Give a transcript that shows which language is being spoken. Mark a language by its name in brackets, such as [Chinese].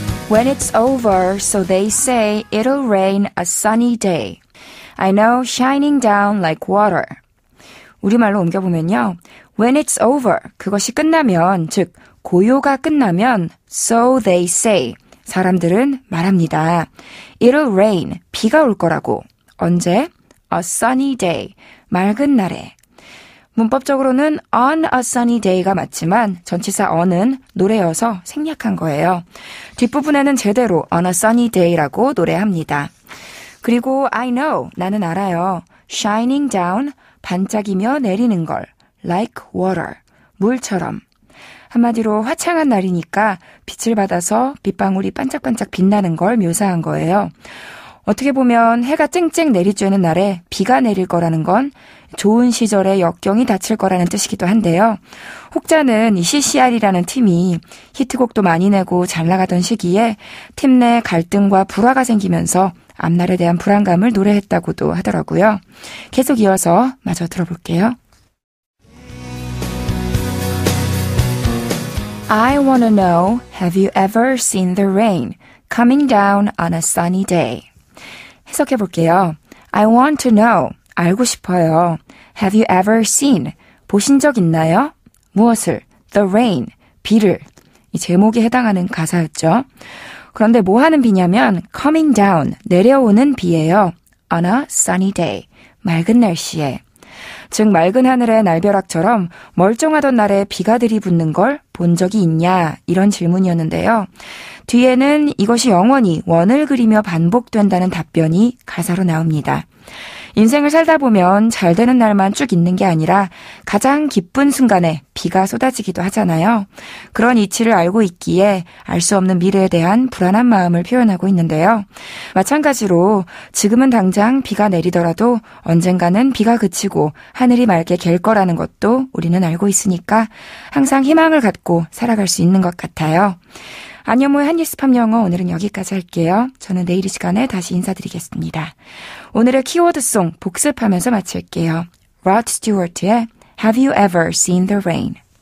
[English] When it's over, so they say it'll rain a sunny day. I know shining down like water. [Korean] 우리말로 옮겨보면요. [English] When it's over, [Korean] 그것이 끝나면, 즉 고요가 끝나면 [English] so they say, [Korean] 사람들은 말합니다. [English] It'll rain, [Korean] 비가 올 거라고. 언제? [English] A sunny day, [Korean] 맑은 날에. 문법적으로는 on a sunny day가 맞지만 전치사 on은 노래여서 생략한 거예요. 뒷부분에는 제대로 on a sunny day라고 노래합니다. 그리고 [English] I know, [Korean] 나는 알아요. [English] shining down, [Korean] 반짝이며 내리는 걸. [English] like water, [Korean] 물처럼. 한마디로 화창한 날이니까 빛을 받아서 빗방울이 반짝반짝 빛나는 걸 묘사한 거예요. 어떻게 보면 해가 쨍쨍 내리쬐는 날에 비가 내릴 거라는 건 좋은 시절에 역경이 닥칠 거라는 뜻이기도 한데요. 혹자는 이 CCR이라는 팀이 히트곡도 많이 내고 잘 나가던 시기에 팀 내 갈등과 불화가 생기면서 앞날에 대한 불안감을 노래했다고도 하더라고요. 계속 이어서 마저 들어볼게요. [English] I wanna know, have you ever seen the rain coming down on a sunny day? [Korean] 해석해 볼게요. [English] I want to know, [Korean] 알고 싶어요. [English] Have you ever seen, [Korean] 보신 적 있나요? 무엇을? [English] The rain, [Korean] 비를. 이 제목에 해당하는 가사였죠. 그런데 뭐 하는 비냐면 [English] coming down, [Korean] 내려오는 비예요. [English] On a sunny day, [Korean] 맑은 날씨에. 즉 맑은 하늘의 날벼락처럼 멀쩡하던 날에 비가 들이붓는 걸 본 적이 있냐 이런 질문이었는데요. 뒤에는 이것이 영원히 원을 그리며 반복된다는 답변이 가사로 나옵니다. 인생을 살다 보면 잘 되는 날만 쭉 있는 게 아니라 가장 기쁜 순간에 비가 쏟아지기도 하잖아요. 그런 이치를 알고 있기에 알 수 없는 미래에 대한 불안한 마음을 표현하고 있는데요. 마찬가지로 지금은 당장 비가 내리더라도 언젠가는 비가 그치고 하늘이 맑게 갤 거라는 것도 우리는 알고 있으니까 항상 희망을 갖고 살아갈 수 있는 것 같아요. 안현모의 한뉴스팝 영어 오늘은 여기까지 할게요. 저는 내일 이 시간에 다시 인사드리겠습니다. 오늘의 키워드송 복습하면서 마칠게요. Rod Stewart의 Have You Ever Seen the Rain?